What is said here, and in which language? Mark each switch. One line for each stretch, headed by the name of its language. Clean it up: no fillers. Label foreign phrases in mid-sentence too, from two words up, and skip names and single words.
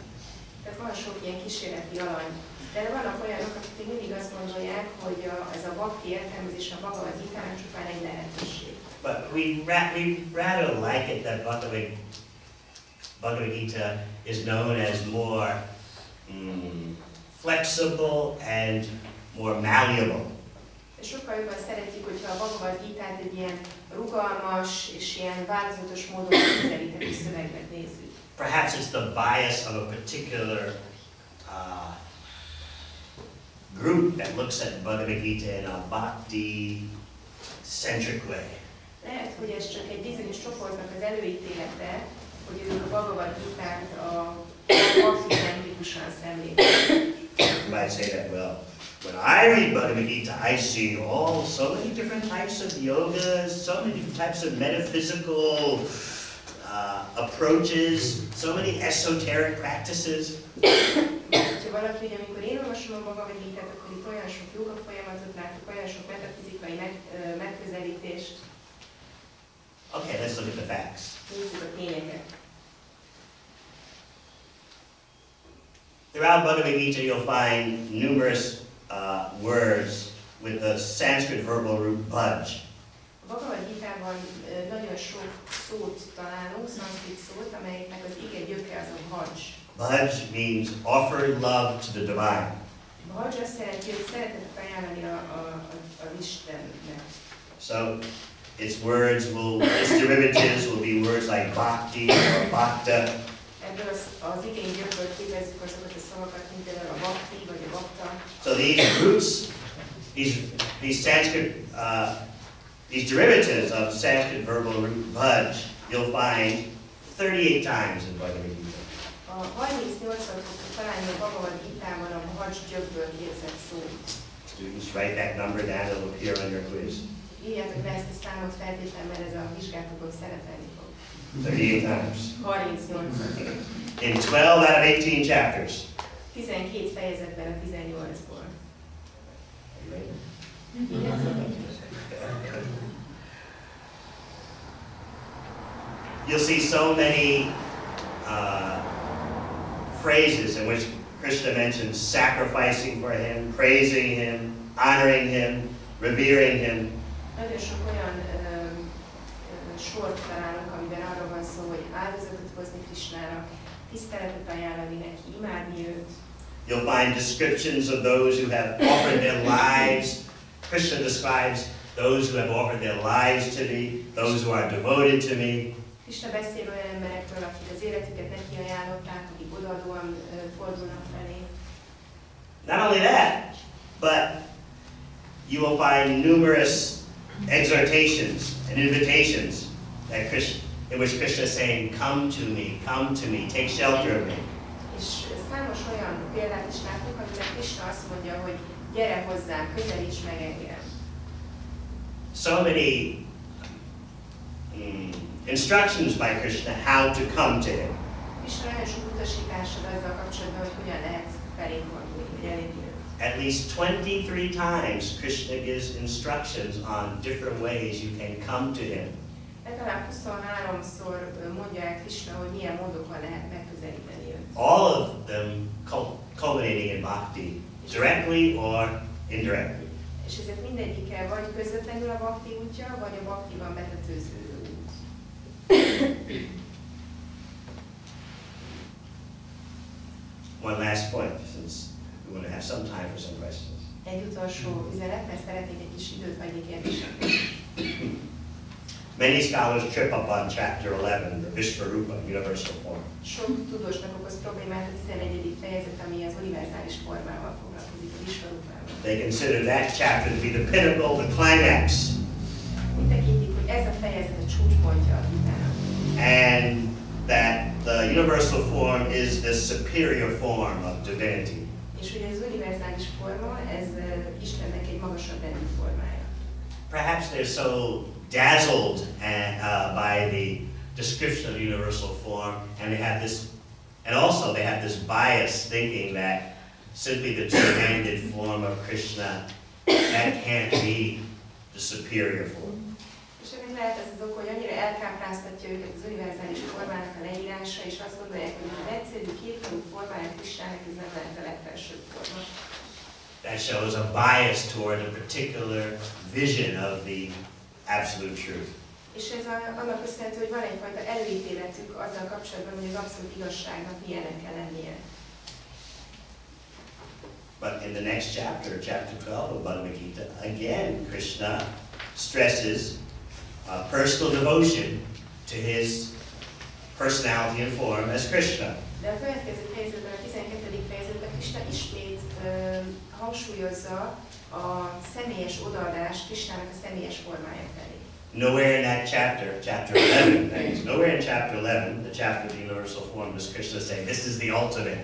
Hungarian: Tehát van sok ilyen kísérleti alany. De vannak olyanok, akik még mindig azt gondolják, hogy ez a bhakti értelmezés a Bhagavad Gitának csupán egy lehetőség.
English: But we rather like it that Bhagavad Gita is known as more flexible and more malleable.
Hungarian: Sokkal jobban szeretjük, hogyha a Bhagavad Gitát egy ilyen rugalmas és ilyen változatos módon közelített szövegnek nézzük.
English: Perhaps it's the bias of a particular group that looks at Bhagavad Gita in a bhakti-centric way.
Hungarian: Lehet, hogy ez csak egy bizonyos csoportnak az előítélete, hogy ők a Bhagavad Gitát a bhakti-centrikusan szemlélik.
English: You might say that, well, when I read Bhagavad Gita, I see so many different types of yogas, so many different types of metaphysical approaches, so many esoteric practices.
Hungarian: Ha valaki, hogy amikor én olvasom a Bhagavad Gitát, akkor itt olyan sok joga folyamatot látok, olyan sok metafizikai megközelítést.
English: Okay, let's look at the facts.
Hungarian: Nézzük a tényeket.
English: Throughout Bhagavad Gita you'll find numerous words with the Sanskrit verbal root bhaj.
Hungarian: A Bhagavad Gitában nagyon sok szót találunk, szanszkrit szót, amelyeknek az ige gyökere az a bhaj.
English: Bhaj means offer love to the divine.
Hungarian: Bhaj azt jelenti, hogy szeretetet ajánlani az Istennek.
English: So its words its derivatives will be words like bhakti or bhakta.
Hungarian: Ebből az igény gyökörből képezzük azokat a szavakat, mint például a bhakti vagy a bhakta.
English: So these roots, these Sanskrit, these derivatives of Sanskrit verbal root bhaj, you'll find 38 times in Bhagavad Gita.
Hungarian: A 38-szor fogtok találni a Bhagavad Gitában a bhaj gyökből képzett szó.
English: Students, write that number down, it'll appear on your quiz.
Hungarian: Írjátok le ezt a számot feltétlenül, mert ez a vizsgátokon szerepelni fog.
English: 38 times.
Hungarian: 38-szor.
English: In 12 out of 18 chapters.
Hungarian: 12 fejezetben a 18-ból.
English: Are you ready? You'll see so many phrases in which Krishna mentions sacrificing for him, praising him, honoring him, revering him.
Hungarian: Nagyon sok olyan sort találunk, amiben arról van szó, hogy áldozatot hozni Krishnának, tiszteletet ajánlani neki, imádni őt.
English: You'll find descriptions of those who have offered their lives. Krishna describes those who have offered their lives to me, those who are devoted to me.
Hungarian: Krishna beszél olyan emberekről, akik az életüket neki ajánlották, akik odaadóan fordulnak felé.
English: Not only that, but you will find numerous exhortations and invitations that in which Krishna is saying, come to me, take shelter of me.
Hungarian: És számos olyan példát is látunk, amiben Krishna azt mondja, hogy gyere hozzám, közelíts meg engem.
English: So many instructions by Krishna how to come to him.
Hungarian: Krishna nagyon sok utasításod azzal kapcsolatban, hogy hogyan lehet felé fordulni, vagy elérni őt.
English: At least 23 times Krishna gives instructions on different ways you can come to him.
Hungarian: Legalább 23-szor mondja el Krishna, hogy milyen módokon lehet megközelíteni őt.
English: All of them culminating in bhakti, directly or indirectly.
Hungarian: És ezek mindegyike vagy közvetlenül a bhakti útja, vagy a bhaktiban betetőző út.
English: One last point, since we want to have some time for some questions.
Hungarian: Egy utolsó üzenet, mert szeretnék egy kis időt hagyni kérdésekre.
English: Many scholars trip up on chapter 11, the Vishvarupa, universal form.
Hungarian: Sok tudósnak okoz problémát a 11. fejezet, ami az univerzális formával foglalkozik, a Vishvarupával.
English: They consider that chapter to be the pinnacle, the climax.
Hungarian: Úgy tekintik, hogy ez a fejezet a csúcspontja a vitának.
English: And that the universal form is the superior form of divinity.
Hungarian: És hogy az univerzális forma, ez Istennek egy magasabb rendű formája.
English: Perhaps they're so dazzled by the description of the universal form, and they have this, and also they have this bias thinking that simply the two-handed form of Krishna, that can't be the superior form.
Hungarian: És ennek lehet ez az ok, hogy annyira elkápráztatja őket az univerzális formának a leírása, és azt gondolják, hogy az egyszerű kétfajú formája Krishnának ez nem lehet a legfelsőbb forma.
English: That shows a bias toward a particular vision of the absolute truth.
Hungarian: És ez annak köszönhető, hogy van egyfajta előítéletük azzal kapcsolatban, hogy az abszolút igazságnak milyenek kell lennie.
English: But in the next chapter, chapter 12 of Bhagavad Gita, again Krishna stresses personal devotion to his personality and form as Krishna.
Hungarian: De a következő fejezetben, a 12. fejezetben Krishna ismét hangsúlyozza a személyes odaadást Krishnának a személyes formája felé.
English: Nowhere in that chapter, chapter 11, that is, nowhere in chapter 11, the chapter of the universal form, does Krishna say, this is the ultimate.